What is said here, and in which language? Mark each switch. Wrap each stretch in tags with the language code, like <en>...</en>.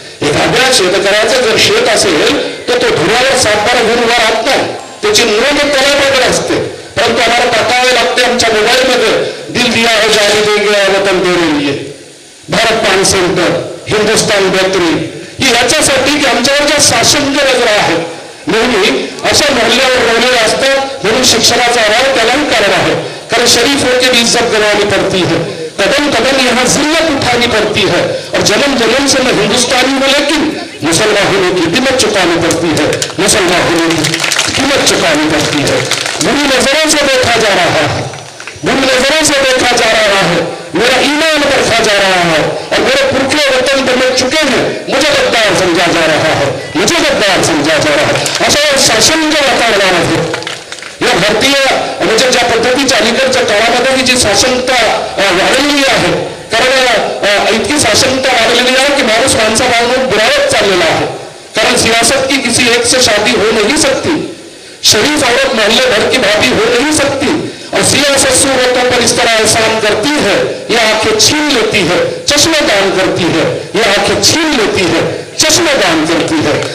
<mr>एखाद्या शेतकऱ्याचं जर शेत असेल तर तो धुऱ्यावर 7-12 घेऊन उभा राहत नाही, त्याची नोंद तलावाकडे असते, परंतु आम्हाला टाकावे लागते आमच्या मोबाईलमध्ये</mr> <hi>दिल दिया हो जाने देंगे वतन तेरे लिए,</hi> <mr>भारत पाणी सेंटर, हिंदुस्तान बेहतरीन, ही याच्यासाठी की आमच्यावर ज्या शासकीय नजरा आहेत नेहमी अशा मोहल्ल्यावर रोवलेले असतात. म्हणून शिक्षणाचा अभाव त्यालाही कारण आहे.</mr> <hi>कारण शरीफों की इज्जत गंवानी पड़ती है, कदम कदम यहाँ जिल्लत उठानी पड़ती है, और जन्म जन्म से मैं हिंदुस्तानी हूँ लेकिन मुसलमान होने की कीमत चुकानी पड़ती है, मुसलमान होने की कीमत चुकानी पड़ती है. बुरी नजरों से देखा जा रहा है, बुरी नजरों से देखा जा रहा है, मेरा ईमान बढ़ता जा रहा है, और मेरे पुरखे वतन बन चुके हैं, मुझे गद्दार समझा जा रहा है, मुझे गद्दार समझा जा रहा है.</hi> <mr>असं शासन जे वातावरणामध्ये या भारतीय म्हणजे ज्या पद्धतीच्या अलीकडच्या काळामध्ये ही जी शासनता वाढलेली आहे, कारण इतकी शासनता वाढलेली आहे की माणूस माणून बुरावत चाललेला आहे.</mr> <hi>कारण सियासत की किसी एक से शादी हो नहीं सकती, शरीफ औरत मोहल्ले भर की भाभी हो नहीं सकती, और सियासत सूरतों पर इस तरह एहसान करती है, ये आंखें छीन लेती है, चश्मे दान करती है, ये आंखें छीन लेती है, चष्मे दान करती है.</hi>